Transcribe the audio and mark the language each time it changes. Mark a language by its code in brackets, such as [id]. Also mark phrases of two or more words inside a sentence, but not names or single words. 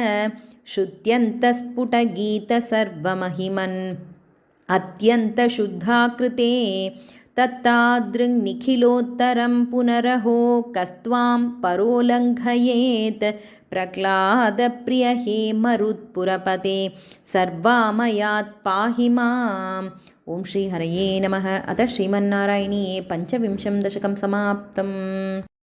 [sa] श्रुत्यन्तस्फुटगीतसर्वमहिमन् अत्यन्तशुद्धाकृते तत्तादृङ्निखिलोत्तरं पुनरहो कस्त्वां परोल्लङ्घयेत् प्रह्लादप्रिय हे मरुत्पुरपते सर्वामयात् पाहि माम्. ఓం శ్రీ హరయే నమః. అత శ్రీమన్నారాయణీయే పంచవింశం దశకం సమాప్తం.